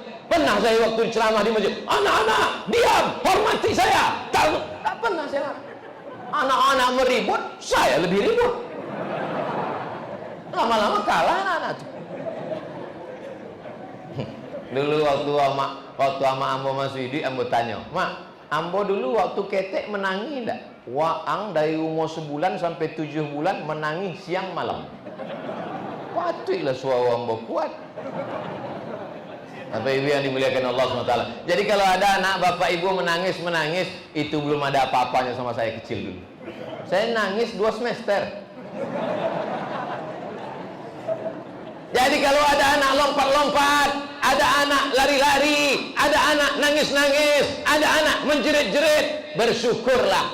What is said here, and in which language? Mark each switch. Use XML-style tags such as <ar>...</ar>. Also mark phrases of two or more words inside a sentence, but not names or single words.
<id>Pernah saya waktu ceramah di masjid, anak-anak diam, hormati saya. Tak pernah saya. Anak-anak meribut, saya lebih ribut. Lama-lama kalah anak-anak itu.</id> <min>Dulu waktu sama ambo masih hidup, ambo tanya, mak, ambo dulu waktu ketek menangi enggak? Waang dari umur sebulan sampai 7 bulan menangi siang malam. Patutlah suara ambo kuat.</min> <id>Bapak Ibu yang dimuliakan Allah SWT. Jadi kalau ada anak bapak ibu menangis, itu belum ada apa-apanya sama saya kecil dulu. Saya nangis 2 semester. Jadi kalau ada anak lompat-lompat, ada anak lari-lari, ada anak nangis-nangis, ada anak menjerit-jerit, bersyukurlah.</id>